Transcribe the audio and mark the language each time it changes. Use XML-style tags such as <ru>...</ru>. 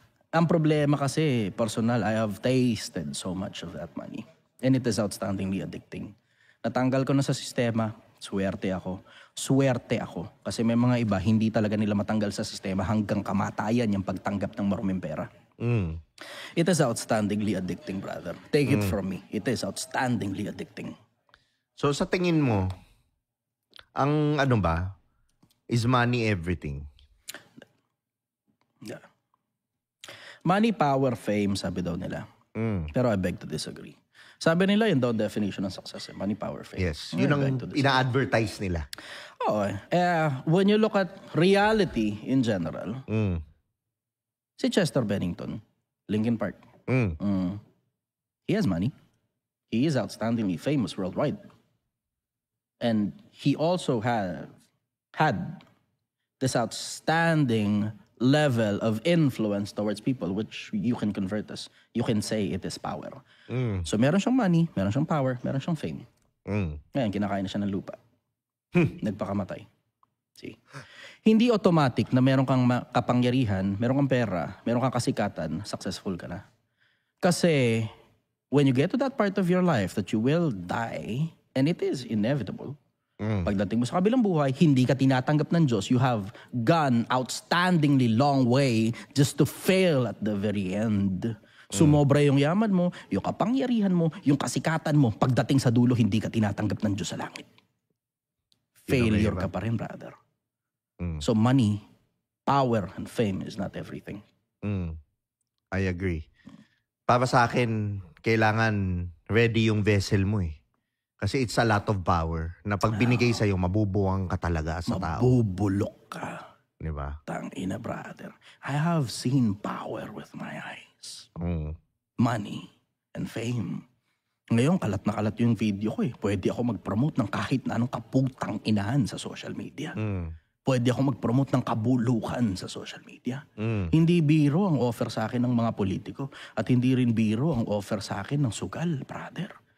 <tl>Ang problema kasi,</tl> <en>personal, I have tasted so much of that money. And it is outstandingly addicting.</en> <tl>Natanggal ko na sa sistema, swerte ako. Kasi may mga iba, hindi talaga nila matanggal sa sistema hanggang kamatayan yung pagtanggap ng maruming pera.</tl> <en>It is outstandingly addicting, brother. Take it from me. It is outstandingly addicting.</en> <tl>So sa tingin mo, ang</tl> <en>is money everything? Yeah. Money, power, fame, sabi daw nila. Pero I beg to disagree.</en> <tl>Sabi nila yun daw</tl> <en>definition ng success. Money, power, fame. Yes.</en> <tl>Yun ang ina-advertise nila. Oo.</tl> <en>When you look at reality in general, si Chester Bennington, Linkin Park, he has money. He is outstandingly famous worldwide. And he also had this outstanding level of influence towards people, which you can convert as, you can say it is power.</en> <tl>So meron siyang money, meron siyang power, meron siyang fame. Ngayon, kinakain na siya ng lupa. Nagpakamatay. See? Hindi automatic na meron kang kapangyarihan, meron kang pera, meron kang kasikatan, successful ka na.</tl> <en>Kasi when you get to that part of your life that you will die, and it is inevitable,</en> <tl>pagdating mo sa kabilang buhay, hindi ka tinatanggap ng Diyos.</tl> <en>You have gone outstandingly long way just to fail at the very end.</en> <tl>Sumobra yung yaman mo, yung kapangyarihan mo, yung kasikatan mo. Pagdating sa dulo, hindi ka tinatanggap ng Diyos sa langit. Failure ka pa rin, brother.</tl> <en>So money, power, and fame is not everything. I agree.</en> <tl>Para sa akin, kailangan ready yung vessel mo eh. Kasi</tl> <en>it's a lot of power</en> <tl>na pag binigay sa'yo, mabubuwang ka talaga sa tao. Mabubulok ka. Diba? Tangina, brother.</tl> <en>I have seen power with my eyes. Money and fame.</en> <tl>Ngayon, kalat na kalat yung video ko eh. Pwede ako mag-promote ng kahit na anong kaputang inahan sa social media. Pwede ako mag-promote ng kabulukan sa social media. Hindi biro ang offer sa akin ng mga politiko at hindi rin biro ang offer sa akin ng sugal, brother.</tl>